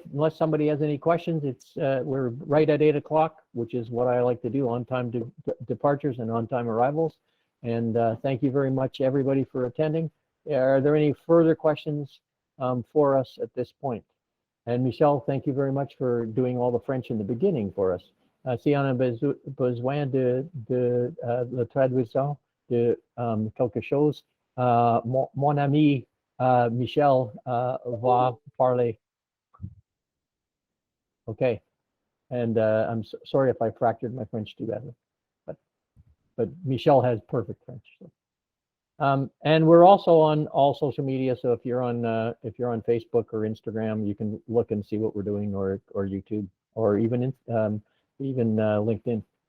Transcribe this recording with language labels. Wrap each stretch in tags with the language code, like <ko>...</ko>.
<en>Unless somebody has any questions, we're right at 8 o'clock, which is what I like to do, on-time departures and on-time arrivals. And thank you very much, everybody, for attending. Are there any further questions for us at this point? And Michelle, thank you very much for doing all the French in the beginning for us.</en> <fr>Si on a besoin de la traduction de quelque chose, mon ami Michel va parler.</fr> <en>Okay. And I'm sorry if I fractured my French too badly, but Michelle has perfect French. So. And we're also on all social media. So if you're on Facebook or Instagram, you can look and see what we're doing, or YouTube, or even LinkedIn.</en>